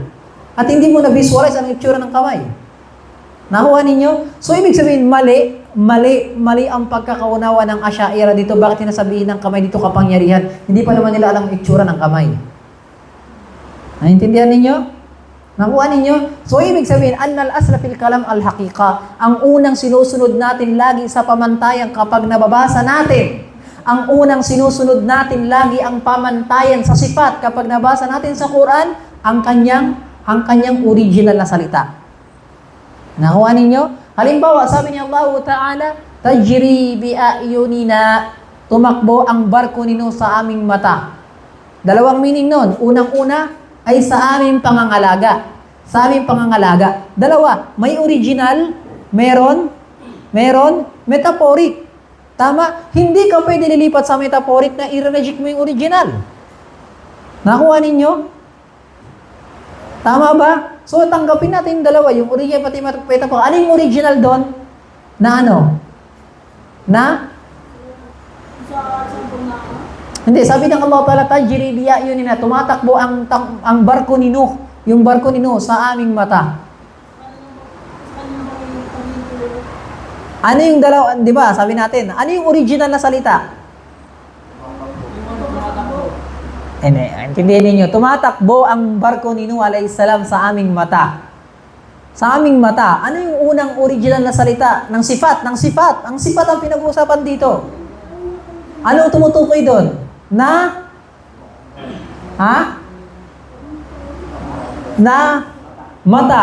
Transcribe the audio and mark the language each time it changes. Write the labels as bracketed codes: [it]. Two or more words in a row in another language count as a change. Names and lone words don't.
[tl] At hindi mo na-visualize ang itsura ng kamay? Nakuha ninyo? So, ibig sabihin, mali ang pagkakaunawa ng Asy'ariyah dito. Bakit sinasabihin ng kamay dito kapangyarihan? Hindi pa naman nila alam ang itsura ng kamay. Naintindihan ninyo? Nakuha ninyo? So, ibig sabihin, [ar] أن الأصل في الكلام الحقيقة. [tl] Ang unang sinusunod natin lagi sa pamantayan kapag nababasa natin. Ang unang sinusunod natin lagi ang pamantayan sa sifat kapag nabasa natin sa Quran, ang kanyang original na salita. Nakuha ninyo? Halimbawa, sabi ni Allah Ta'ala, [ar] تجري بأعيننا, [tl] tumakbo ang barko nino sa aming mata. Dalawang meaning nun. Unang-una ay sa aming pangangalaga. Sa aming pangangalaga. Dalawa, may original, meron metaphoric. Tama? Hindi ka pwede lilipat sa metaphoric na i-reject mo yung original. Nakuha ninyo? Tama ba? So, tanggapin natin yung dalawa, yung original pati metaphoric. Ano yung original doon? Na ano? Na? Hindi, sabi ng Allah Ta'ala, [ar] تجري بأعيننا, [tl] tumatakbo ang barko ni Nuh, yung barko ni Nuh sa aming mata. Ano yung dalawa, di ba? Sabi natin, ano yung original na salita? Intindihin ninyo, tumatakbo ang barko ni Nuh [ar] عليه السلام [tl] sa aming mata. Sa aming mata. Ano yung unang original na salita? Ng sifat. Ang sifat ang pinag-uusapan dito. Ano tumutukoy doon? Na mata.